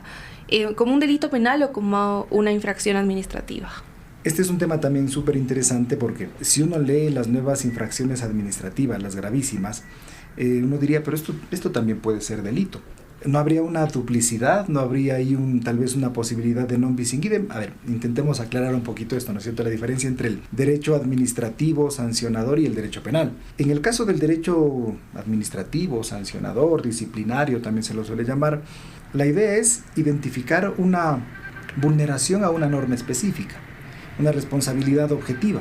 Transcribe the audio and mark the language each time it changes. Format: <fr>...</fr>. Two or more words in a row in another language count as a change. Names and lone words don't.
<es>¿Como un delito penal o como una infracción administrativa? Este es un tema también súper interesante, porque si uno lee las nuevas infracciones administrativas, las gravísimas, uno diría, pero esto también puede ser delito. ¿No habría una duplicidad? ¿No habría ahí tal vez una posibilidad de</es> <la>non bis in idem?</la> <es>A ver, intentemos aclarar un poquito esto, ¿no es cierto? La diferencia entre el derecho administrativo sancionador y el derecho penal. En el caso del derecho administrativo, sancionador, disciplinario, también se lo suele llamar, la idea es identificar una vulneración a una norma específica, una responsabilidad objetiva.</es>